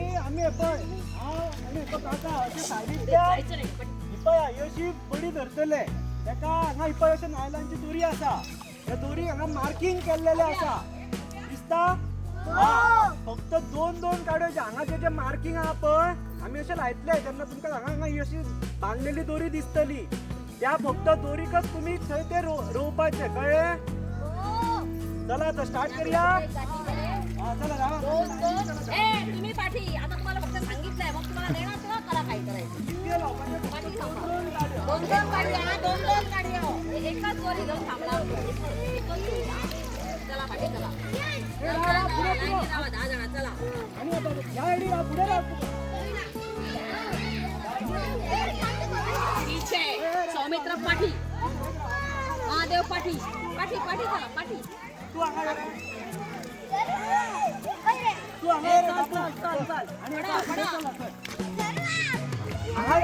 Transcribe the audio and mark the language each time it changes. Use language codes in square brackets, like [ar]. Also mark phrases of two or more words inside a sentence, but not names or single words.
[kok] आमी हे पळय आनी हे काका अशें सायडींतल्यान ही पळय ही अशी बडी धरतले तेका हांगा ही पळय अशें नायलांची दोरी आसा त्या दोरी हांगा मार्किंग केल्लेले आसा दिसता फक्त दोन दोन गाड्यो जे हांगा जे मार्किंग आहा पळय आमी अशें लायतले तेन्ना तुमकां हांगा ही अशी बांदलेली दोरी दिसतली त्या फक्त दोरीकच तुम्ही थंय ते रोवपाचे कळ्ळे चला आता स्टार्ट करूया चला [mr] तुम्ही पाठी आता तुम्हाला फक्त सांगितलंय मग तुम्हाला देणार तेव्हा करा काय करायचं दोन दोन गाड्या एकाच दोरी घेऊन थांबला चला पाठी चला 10 जण चला आणि आता या आयडी पुढे सौमित्र पाठी महादेव पाठी पाठी पाठी चला पाठी [kok] तू आगा हांगा